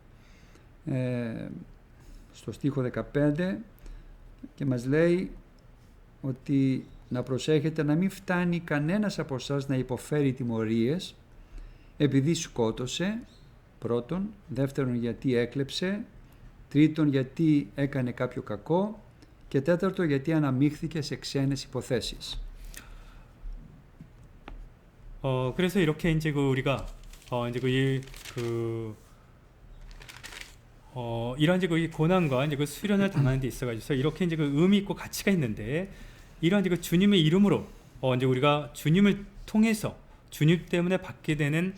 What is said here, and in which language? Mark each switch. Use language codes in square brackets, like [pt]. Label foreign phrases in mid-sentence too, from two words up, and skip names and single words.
[el] στο στίχο 15 και μας λέει ότι να προσέχετε να μην φτάνει κανένας από εσάς να υποφέρει τιμωρίες επειδή σκότωσε, πρώτον, δεύτερον γιατί έκλεψε, τρίτον γιατί έκανε κάποιο κακό και τέταρτον γιατί αναμίχθηκε σε ξένες υποθέσεις. [ko] 그래서 이렇게 이제 우리가 이제 이런 이제 이 고난과 이제 그 수련을 당하는 데 있어가지고 이렇게 이제 그 의미 있고 가치가 있는데 이런 이제 주님의 이름으로 이제 우리가 주님을 통해서 주님 때문에 받게 되는